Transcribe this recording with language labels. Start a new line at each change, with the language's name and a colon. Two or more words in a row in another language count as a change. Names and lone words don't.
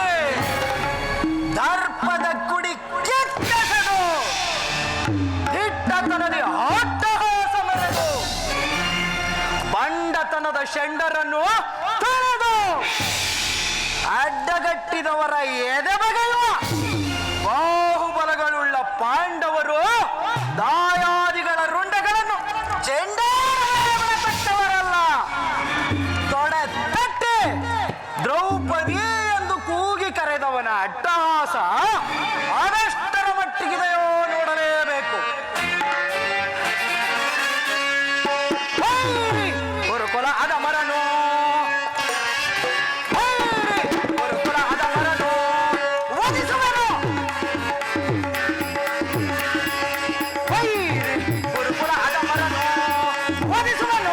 Kannada: ದರ್ಪದ ಕುಡಿ ಕೆಟ್ಟಸದು, ದಿಟ್ಟತನದಿ ಅಟ್ಟಹಾಸ ಮೆರೆದು, ಬಂಡತನದ ಷಂಡರನ್ನು ತೊಳೆದು ಅಡ್ಡಗಟ್ಟಿದವರ ಎದೆ ಬಗೆಯುವ ಬಾಹುಬಲಗಳುಳ್ಳ ಪಾಂಡವರು ದಾಯಾದಿಗಳ ರುಂಡಗಳನ್ನು ಚೆಂಡಾಡವರಲ್ಲ. ತೊಡೆ ತಟ್ಟೆ ದ್ರೌಪದಿ ಎಂದು ಕೂಗಿ ಕರೆದವನ ಅಟ್ಟಹಾಸ ಅದೆಷ್ಟರ ಮಟ್ಟಿಗಿದೆಯೋ ನೋಡಲೇಬೇಕು. ಗುರುಕುಲ ಅದ ಮರನು, ಗುರುಕುಲ ಅದ ಮರನು ವಧಿಸುವನು. ಗುರುಕುಲ ಅದ ಮರನು ವಧಿಸುವನು.